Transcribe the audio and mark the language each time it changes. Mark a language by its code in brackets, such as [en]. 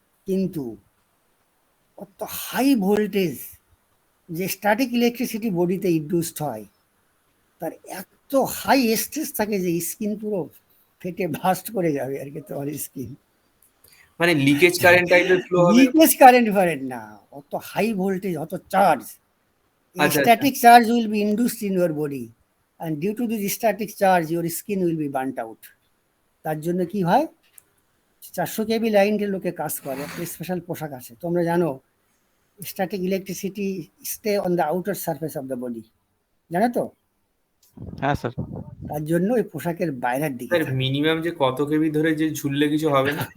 [bn] কিন্তু অত high voltage যে স্ট্যাটিক ইলেকট্রিসিটি বডিতে ইনডিউসড হয়, তার এত হাই স্ট্রেস থাকে যে স্কিন পুরো ফেটে ভাস্ট করে যাবে আর কি তোমার স্কিন। মানে লিকেজ কারেন্ট টাইপের ফ্লো হবে। লিকেজ কারেন্ট ফারেন্ট না, অত হাই ভোল্টেজ, অত চার্জ, আচ্ছা আচ্ছা [en] static charge will be induced in your body, and due to this static charge your skin will be burnt out. [bn] তার জন্য কি হয়, 400 কেবি লাইনের লোকে কাজ করে, একটা স্পেশাল পোশাক আছে, তোমরা জানো, [en] static electricity stay on the outer surface of the body, [bn] জানো তো? হ্যাঁ স্যার। তার জন্য ওই পোশাকের বাইরের দিকে স্যার থাকে। মিনিমাম যে কত কেবি ধরে যে ঝুললে কিছু হবে না?